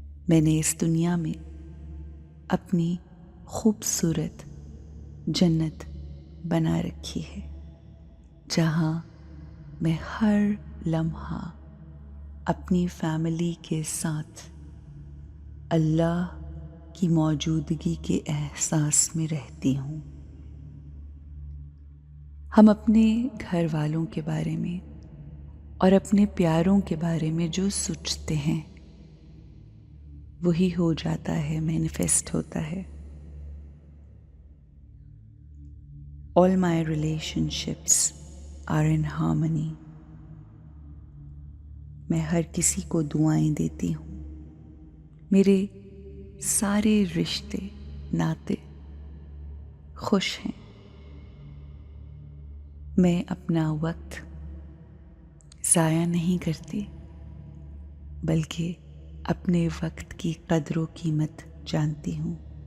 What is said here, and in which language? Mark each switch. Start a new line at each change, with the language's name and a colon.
Hindi: मैंने इस दुनिया में अपनी खूबसूरत जन्नत बना रखी है, जहाँ मैं हर लम्हा अपनी फैमिली के साथ अल्लाह की मौजूदगी के एहसास में रहती हूँ। हम अपने घर वालों के बारे में और अपने प्यारों के बारे में जो सोचते हैं वही हो जाता है, मैनिफेस्ट होता है।
English: All my relationships are in harmony.
Hindi: मैं हर किसी को दुआएं देती हूँ। मेरे सारे रिश्ते नाते खुश हैं। मैं अपना वक्त ज़ाया नहीं करती, बल्कि अपने वक्त की कदर कीमत जानती हूँ।